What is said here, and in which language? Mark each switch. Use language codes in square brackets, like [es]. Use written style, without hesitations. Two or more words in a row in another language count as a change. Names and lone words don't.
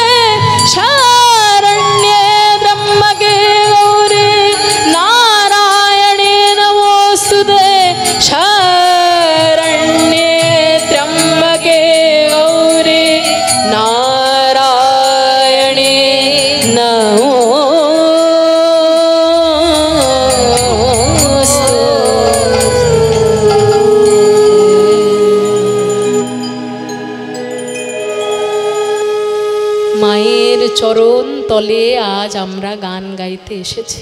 [sa] शरण्ये त्र्यम्बके गौरी नारायणे नमोस्तुते। शरण्ये त्र्यम्बके गौरी नारायणे [bn] মায়ের চরণ তলে আজ আমরা গান গাইতে এসেছি।